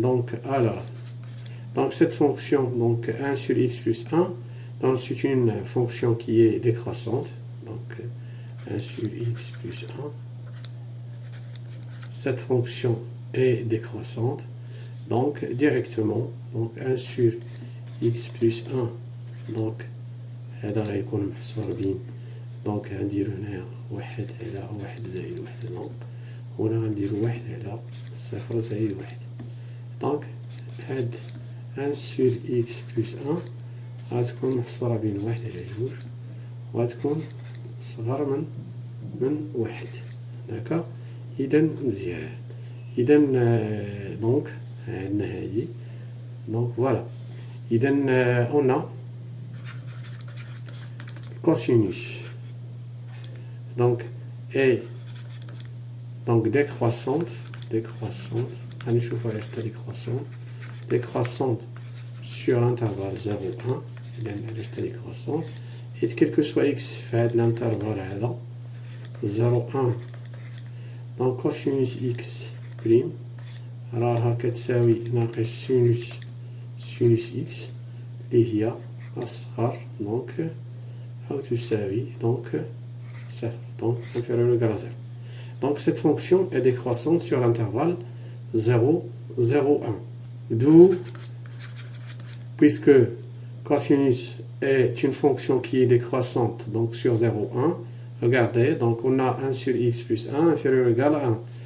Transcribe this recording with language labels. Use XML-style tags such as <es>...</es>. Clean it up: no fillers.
<fr>Donc alors, donc cette fonction, donc 1 sur x plus 1, donc c'est une fonction qui est décroissante, donc 1 sur x plus 1, cette fonction est décroissante, donc directement, donc 1 sur x plus 1, donc</fr> <ar>هذا غيكون محصور بين دونك غنديرو هنا 1 على 1 زائد 1 ناقص، هنا غنديرو 1 على 0 زائد 1. دونك هاد</ar> <fr>1 sur x plus 1</fr> <ar>غتكون محصورة بين 1 على 2 وغتكون صغر من 1. داكا، إذا مزيان، إذا دونك عندنا هادي، دونك فوالا، إذا</ar> <fr>on a cosinus donc est donc décroissante,</fr> <ar>غنشوفو علاش تا décroissante.</ar> <fr>décroissante sur l'intervalle 0, 1.</fr> <ar>إذا علاش décroissante.</ar> <fr>Et quel que soit x</fr> <ar>في هذا</ar> <fr>l'intervalle هذا 0, 1. Donc cosinus x prime</fr> <ar>راها كتساوي ناقص سينوس x اللي هي أصغر دونك أو تساوي دونك صفر</ar> <fr>donc inférieur ou égal à 0. Donc cette fonction est décroissante sur l'intervalle 0, 0, 1. D'où, puisque cosinus est une fonction qui est décroissante donc sur 0, 1, regardez, donc on a 1 sur x plus 1 inférieur ou égal à 1.</fr>